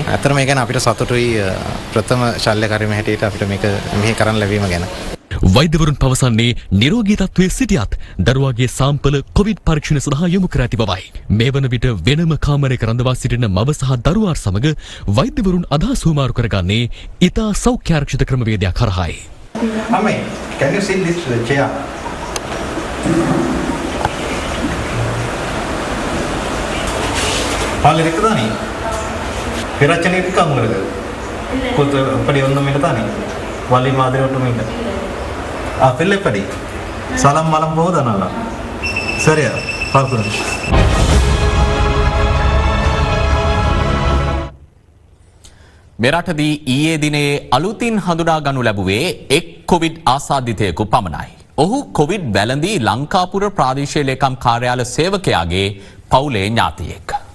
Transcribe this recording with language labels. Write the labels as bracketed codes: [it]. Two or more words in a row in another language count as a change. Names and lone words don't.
[si] අතන මේ ගැන අපිට සතුටුයි ප්‍රථම ශල්‍ය කර්ම හැටියට අපිට මේක මෙහි කරන්න ලැබීම ගැන. වෛද්‍යවරුන් පවසන්නේ නිරෝගී තත්ත්වයේ සිටියත් දරුවාගේ සාම්පල කොවිඩ් පරීක්ෂණ සඳහා යොමු කර ඇති බවයි. මේ වන විට වෙනම කාමරයක රඳවා සිටින මව සහ දරුවා සමග වෛද්‍යවරුන් අදහස් හුවමාරු කරගන්නේ ඉතා සෞඛ්‍ය ආරක්ෂිත ක්‍රමවේදයක් කරහායි. [en] Mami, can you sit this chair? [ta] பால் இருக்குதா நீ பிரச்சனை இருக்கா உங்களுக்கு கொஞ்சம் அப்படி ஒன்றும் இல்லை தானே வலி மாதிரி ஒன்றும் இல்லை பிள்ளைப்படி சலம் மலம் போகுதா நல்லா சரியா பார்க்கணும். [si] මෙරටදී ඊයේ දිනේ අලුතින් හඳුනා ගනු ලැබුවේ එක් කොවිඩ් ආසාදිතයෙකු පමණයි. ඔහු කොවිඩ් වැළඳී ලංකාපුර ප්‍රාදේශීය ලේකම් කාර්යාල සේවකයාගේ පවුලේ ඥාතියෙක්.